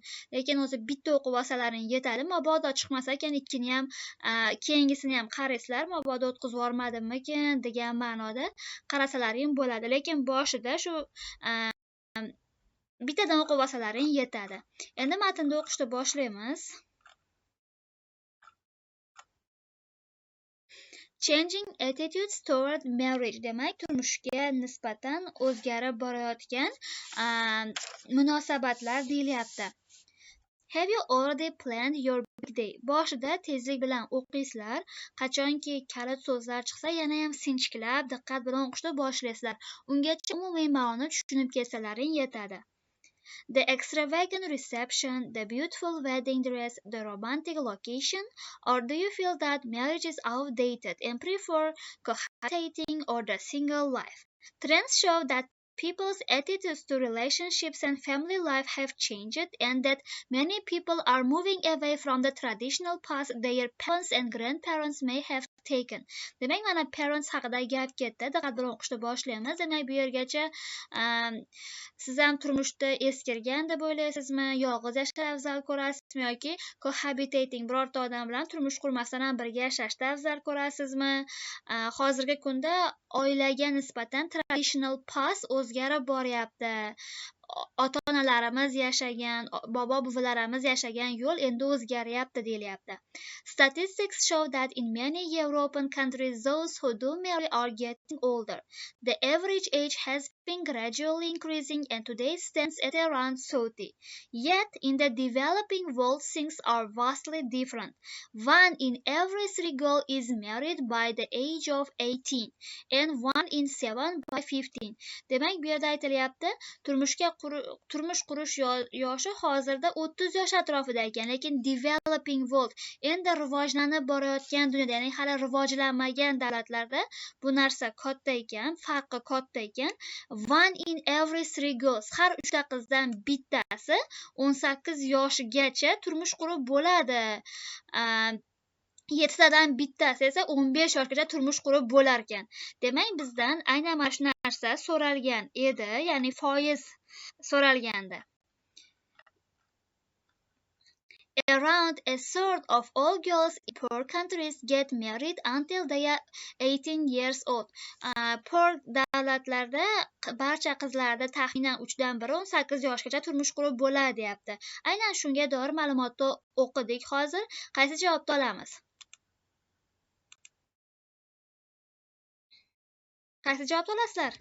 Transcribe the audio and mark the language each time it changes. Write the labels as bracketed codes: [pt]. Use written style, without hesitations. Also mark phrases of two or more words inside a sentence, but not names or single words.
[uz] Lekin o'zi bitta o'qib olsalaring yetadi. Mabodo chiqmasa ekan, ikkini ham, keyingisini ham qaraysizlar, mabodo o'tkazib yubormadimmikin degan ma'noda qarasalaring bo'ladi. Lekin boshida shu bittadan o'qib olsalaring yetadi. Endi matnda o'qishni boshlaymiz. [en] Changing attitudes toward marriage, [uz] demak turmushga nisbatan o'zgarib borayotgan munosabatlar deyilyapti. [en] Have you already planned your big day? [uz] Boshida tezlik bilan o'qiysizlar. Qachonki kalit so'zlar chiqsa, yana ham sinchiklab, diqqat bilan o'qishni boshlaysizlar. Ungacha umumiy ma'noni tushunib kelsalaring yetadi. [en] The extravagant reception, the beautiful wedding dress, the romantic location, or do you feel that marriage is outdated and prefer cohabitating or the single life? Trends show that people's attitudes to relationships and family life have changed and that many people are moving away from the traditional path their parents and grandparents may have taken. [uz] Demak, mana parents haqida gap ketdi. Diqqat bilan o'qishni boshlaymiz. Demak, bu yergacha siz ham turmushda eskirgan deb o'ylaysizmi? Yolg'iz yashashni afzal ko'rasizmi yoki cohabitating birorta odam bilan turmush qurmasdan ham birga yashashni afzal ko'rasizmi? Hozirgi kunda oilaga nisbatan [en] traditional path [uz] o'zgarib boryapti. Ota-onalarimiz yashagan, bobo-buvilarimiz yashagan yo'l endi o'zgaryapti deyilyapti. [en] Statistics show that in many European countries those who do marry are getting older. The average age has been gradually increasing and today stands at around 30. Yet in the developing world things are vastly different. 1 in every 3 girls is married by the age of 18 and 1 in 7 by 15. [uz] Demak, bu yerda aytilyapti, turmush qurish yoshi hozirda 30 yosh atrofida ekan, lekin [en] developing world, [uz] endi rivojlanib borayotgan dunyoda, ya'ni hali rivojlanmagan davlatlarda bu narsa katta ekan, farqi katta ekan. [en] 1 in every 3 girls, [uz] har 3 ta qizdan bittasi 18 yoshigacha turmush qurib bo'ladi. 7 tadan bittasi esa 15 yoshgacha turmush qurib bo'lar ekan. Demak, bizdan aynan mana shu narsa so'ralgan edi, ya'ni foiz so'ralgandi. [en] Around a third of all girls in poor countries get married until they are 18 years old. [uz] Poor davlatlarda barcha qizlarda taxminan 3dan biri 18 yoshgacha turmush qurib bo'ladi deyapti. Aynan shunga doir ma'lumotni o'qidik hozir. Qaysi javobni olamiz? Qaysi javobni olasizlar?